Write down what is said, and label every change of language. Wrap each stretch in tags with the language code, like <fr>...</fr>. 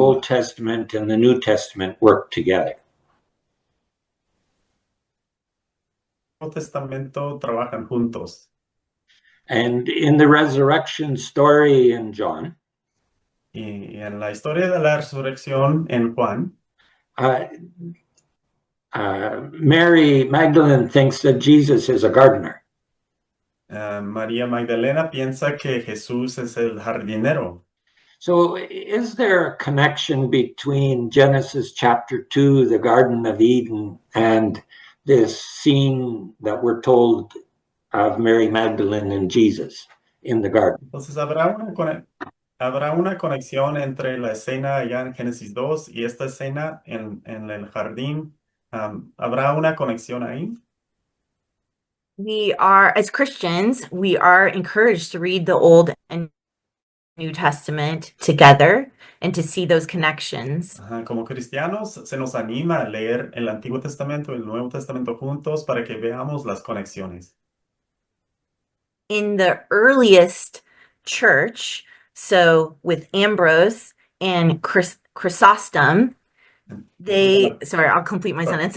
<en>Old Testament and the New Testament work together.</en> <es>Testamento trabajan juntos.</es> <en>And in the resurrection story in John,</en> <es>Y en la historia de la resurrección en Juan,</es> <en>uh, Mary Magdalene thinks that Jesus is a gardener.</en> <es>María Magdalena piensa que Jesús es el jardinero.</es> <en>So, is there a connection between Genesis chapter 2, the Garden of Eden, and this scene that we're told of Mary Magdalene and Jesus in the garden?</en> <es>Entonces, ¿habrá una conexión entre la escena allá en Génesis 2 y esta escena en el jardín? ¿Habrá una conexión ahí?</es> <en>We are, as Christians, we are encouraged to read the Old and New Testament together and to see those connections.</en> <es>Ajá, como cristianos, se nos anima a leer el Antiguo Testamento y el Nuevo Testamento juntos para que veamos las conexiones.</es> <en>In the earliest church, so with Ambrose and Chrysostom, sorry, I'll complete my sentence.</en>